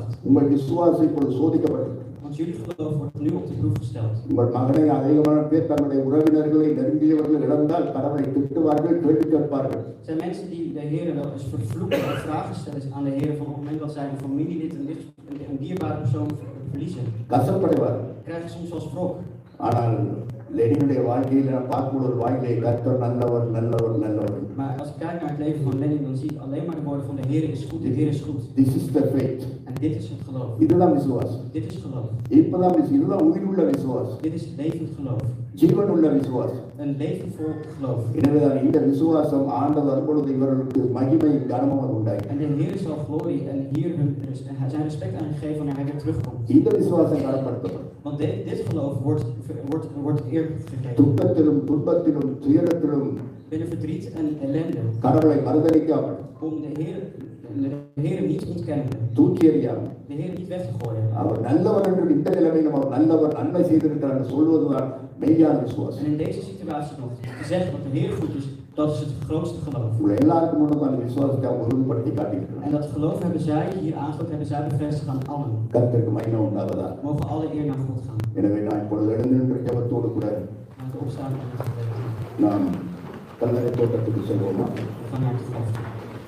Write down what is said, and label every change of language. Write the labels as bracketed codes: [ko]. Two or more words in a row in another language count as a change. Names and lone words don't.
[ta] உங்கள் விசுவாசம் இப்பொழுது சோதிக்கப்பட்டது. [nl] Want jullie geloof wordt nu op de proef gesteld. [ta] உங்கள் மகனை அதிகமான பேர் தங்களுடைய உறவினர்களை நெருங்கியவர்கள் இழந்தால் கடவுளை திட்டுவார்கள், கேள்வி கேட்பார்கள். [nl] Er zijn mensen die de Heer wel eens vervloeken of vragen stellen aan de Heer van op het moment dat zij een familielid een dierbare persoon verliezen. [ta] கசப்படுவார்கள். [nl] Krijgen soms wel sprok. [ta] ஆனால் லெனினுடைய வாழ்க்கையில் நான் பார்க்கும்போது வாயிலே கர்த்தர் நல்லவர் நல்லவர் நல்லவர். [nl] Maar als ik kijk naar het leven van Lenin, dan zie ik alleen maar de woorden van de Heer is goed, de Heer is goed. [en] This is the faith. [nl] En dit is het geloof. [ta] இதுதான் விசுவாசம். [nl] Dit is geloof. [ta] இப்பதான் இதுதான் உயிருள்ள விசுவாசம். [nl] Dit is levend geloof. [ta] ஜீவனுள்ள விசுவாசம். [nl] Een levenvol geloof. [ta] எனவேதான் இந்த விசுவாசம் ஆண்டவர் வரும்பொழுது இவர்களுக்கு மகிமை கனமும் உண்டாகும். [nl] En de Heer zal glorie en hier zijn respect aan gegeven wanneer hij weer terugkomt. [ta] இந்த விசுவாசம் கனப்படுத்தப்படும். [nl] Want dit geloof wordt eer gegeven. [ta] துக்கத்திலும் துன்பத்திலும் துயரத்திலும் [nl] Binnen verdriet en ellende. [ta] கடவுளை மறுதலிக்காமல் [nl] Om de Heer niet te ontkennen. [ta] தூக்கி எறியாமல் [nl] De Heer niet weg te gooien. [ta] அவர் நல்லவர் என்று இந்த நிலைமையிலும் அவர் நல்லவர் நன்மை செய்திருக்கிறார் என்று சொல்வதுதான் மெய்யான விசுவாசம். [nl] En in deze situatie nog te zeggen dat de Heer goed is, dat is het grootste geloof. [ta] உங்களை எல்லாருக்கும் முன்னும் அந்த விசுவாசத்தை அவங்க உறுதிப்படுத்தி காட்டியிருக்கிறார். [nl] En dat geloof hebben zij hier aangesloten, hebben zij bevestigd aan allen. [ta] கர்த்தருக்கு மகிமை உண்டாவதா. [nl] Mogen alle eer naar God gaan. [ta] எனவே நான் இப்பொழுது எழுந்து நின்ற ஜெபத்தோடு கூட [nl] Laten we opstaan en het gebed doen. [ta] நாம் கல்லறை தோட்டத்துக்கு செல்வோமா. [nl] We gaan naar het graf.